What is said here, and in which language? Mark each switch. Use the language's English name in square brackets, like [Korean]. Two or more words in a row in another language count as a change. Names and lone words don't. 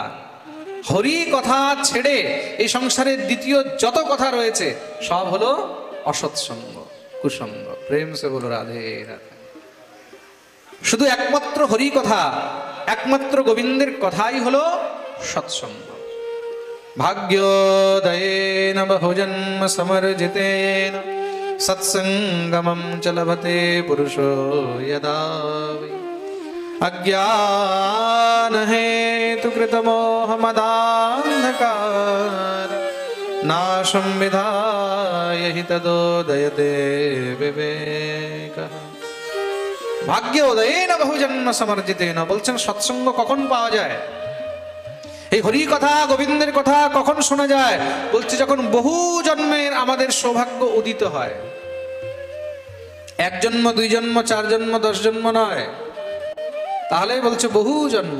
[Bangla] হরি কথা ছেড়ে এই সংসারের দ্বিতীয় যত কথা রয়েছে সব হলো অসৎসঙ্গ, কুসঙ্গ। [Hindi] प्रेम से बोलो राधे राधे। [Bangla] শুধু একমাত্র হরি কথা, একমাত্র গোবিন্দের কথাই হলো সৎসঙ্গ। [Sanskrit] भाग्योदयेन बहुजन्म समर्जितेन सत्संगमं च लभते पुरुषो यदा वै अज्ञान हेतु कृतमोहमदान्धकार नाशं विधाय हि तदोदयते विवेकः। भाग्योदयेन बहुजन्म समर्जितेन [Bangla] বলছেন সৎসঙ্গ কখন পাওয়া যায়, এই হরি কথা গোবিন্দের কথা কখন শোনা যায়? বলছে যখন বহু জন্মের আমাদের সৌভাগ্য উদিত হয়। এক জন্ম, দুই জন্ম, চার জন্ম, 10 জন্ম নয়, তাহলে বলছে বহু জন্ম।